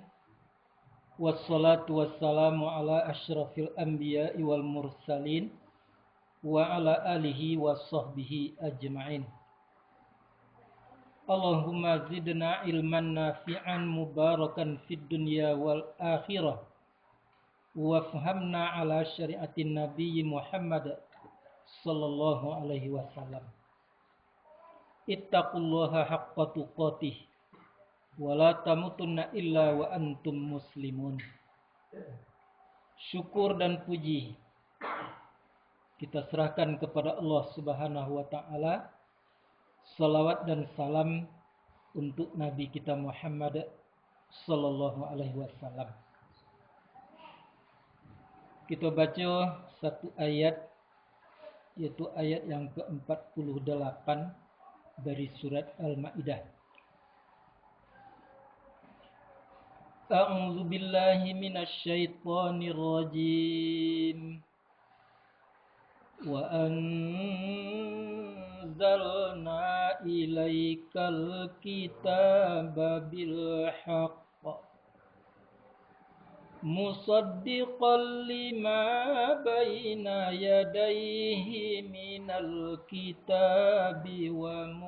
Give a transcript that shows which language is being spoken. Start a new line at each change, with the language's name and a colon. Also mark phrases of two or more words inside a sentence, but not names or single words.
Arabic: والصلاة والسلام على أشرف الأنبياء والمرسلين وعلى آله وصحبه أجمعين. اللهم زدنا علما نافعا مباركا في الدنيا والآخرة. وافهمنا على شريعة نبي محمد صلى الله عليه وسلم. اتقوا الله حق تقاته ولا تموتن إلا وأنتم مسلمون.
Indonesian: Syukur dan puji kita serahkan kepada Allah
Arabic: سبحانه وتعالى.
Indonesian: Salawat dan salam untuk Nabi kita Muhammad
Arabic: صلى الله عليه وسلم.
Indonesian: Kita baca satu ayat, yaitu ayat yang ke-48 dari surat Al-Maidah.
Arabic: أعوذ بالله من الشيطان الرجيم. وأنزلنا إليك الكتاب بالحق مصدقا لما بين يديه من الكتاب و